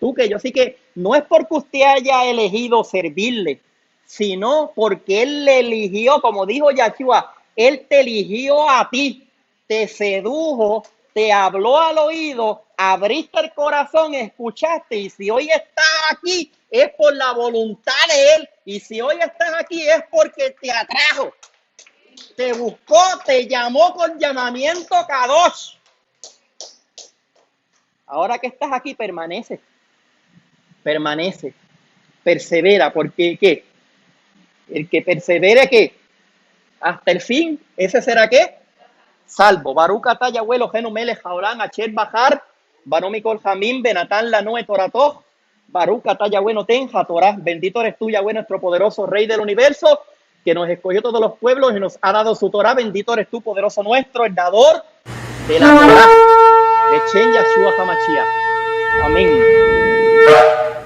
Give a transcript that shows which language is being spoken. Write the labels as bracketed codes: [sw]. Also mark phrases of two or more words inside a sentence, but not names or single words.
[es] tú que yo sí que no es porque usted haya elegido servirle, sino porque Él le eligió, como dijo Yahshua, Él te eligió a ti, te sedujo, te habló al oído, abriste el corazón, escuchaste, y si hoy estás aquí es por la voluntad de Él, y si hoy estás aquí es porque te atrajo, te buscó, te llamó con llamamiento Kadosh. Ahora que estás aquí, permanece, persevera, porque ¿qué? El que persevere, ¿qué? Hasta el fin, ese será ¿qué? Salvo. [he] ברוך אתה יהוה אלוהינו מלך העולם אשר בחר בנו מכל העמים ונתן לנו תורתו. ברוך אתה יהוה נותן התורה. [es] Bendito eres tú, Yahweh, nuestro poderoso Rey del universo, que nos escogió todos los pueblos y nos ha dado su Torah. Bendito eres tú, poderoso nuestro, el dador de la Torah. [he] אכן יהושע המשיח. [es] Amén.